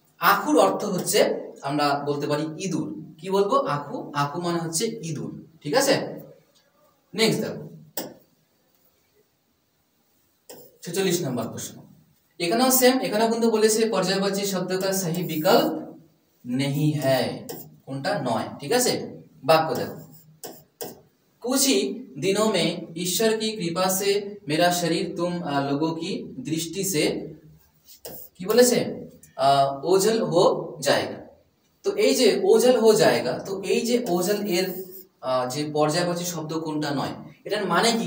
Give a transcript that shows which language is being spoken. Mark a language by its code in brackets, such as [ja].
[bn] আখুর অর্থ হচ্ছে আমরা বলতে পারি ইঁদুর। কি বলবো? আখু, আখু মানে হচ্ছে ইঁদুর। ঠিক আছে, নেক্সট দেখো 46 নম্বর প্রশ্ন। এখানেও সেম, এখানেও কিন্তু বলেছে পর্যায়বাচী শব্দ [hi] का सही विकल्प नहीं है। [bn] কোনটা নয়। ঠিক আছে, বাক্য দেখো [hi] कुछ ही दिनों में ईश्वर की कृपा से मेरा शरीर तुम लोगों की दृष्टि से [bn] কি বলেছে [hi] ओझल हो जाएगा। [bn] তো এই যে ওঝল [hi] हो जाएगा, [bn] তো এই যে ওঝল এর যে পর্যায়বাচী শব্দ কোনটা নয়, এটার মানে কি?